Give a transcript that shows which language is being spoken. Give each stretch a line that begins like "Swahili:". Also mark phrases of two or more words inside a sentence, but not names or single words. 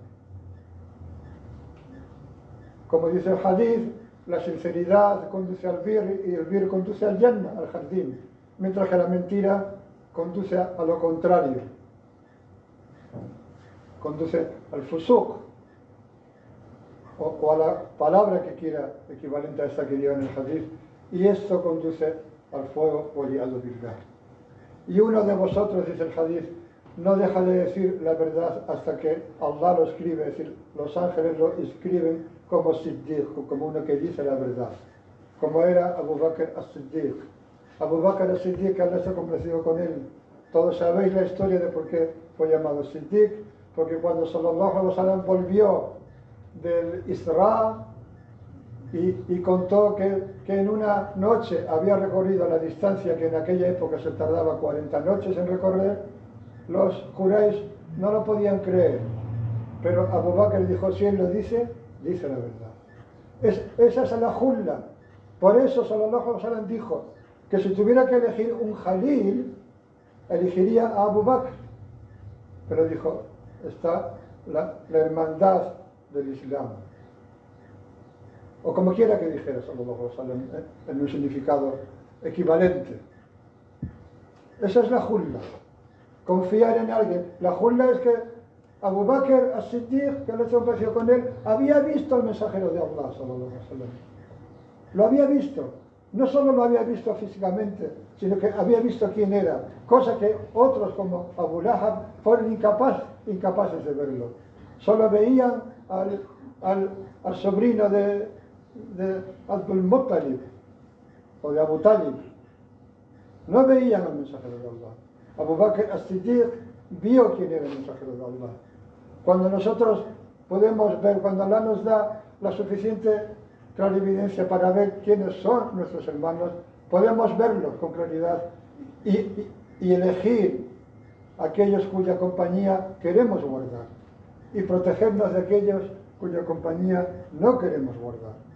Spanish: Como dice el hadith, la sinceridad conduce al bir y el bir conduce al Jannah, al jardín, mientras que la mentira conduce a lo contrario, conduce al fusuq, o a la palabra que quiera, equivalente a esta que lleva en el hadith, y esto conduce al fuego,
Arabic: والعياذ بالله.
Spanish: Y uno de vosotros, dice el hadith, no deja de decir la verdad hasta que Allah lo escribe, es decir, los ángeles lo escriben como Siddiq, como uno que dice la verdad, como era Abu Bakr as-Siddiq. Abu Bakr as-Siddiq, Allah está complacido con él. Todos sabéis la historia de por qué fue llamado Siddiq, porque cuando
Arabic: صلى الله عليه وسلم
Spanish: volvió del Isra y contó que en una noche había recorrido la distancia que en aquella época se tardaba 40 noches en recorrer, los Quraysh no lo podían creer. Pero Abu Bakr dijo, si él lo dice, dice la verdad. Esa es la julla. Por eso
Arabic: صلى الله عليه وسلم
Spanish: dijo que si tuviera que elegir un Jalil, elegiría a Abu Bakr. Pero dijo, está la hermandad del Islam. O como quiera que dijera
Arabic: صلى الله عليه وسلم,
Spanish: en un significado equivalente. Esa es la julla. Confiar en alguien. La julla es que Abu Bakr as-Siddiq, que Allah se complació con él, había visto al mensajero de Allah
Arabic: صلى الله عليه وسلم.
Spanish: Lo había visto. No solo lo había visto físicamente, sino que había visto quién era, cosa que otros como Abu Lahab fueron incapaces de verlo. Solo veían al sobrino de Abdul Muttalib o de Abu Talib. No veían al mensajero de Allah. Abu Bakr as-Siddiq vio quién era el mensajero de Allah. Cuando nosotros podemos ver, cuando Allah nos da la suficiente clarividencia para ver quiénes son nuestros hermanos, podemos verlos con claridad y elegir aquellos cuya compañía queremos guardar y protegernos de aquellos cuya compañía no queremos guardar.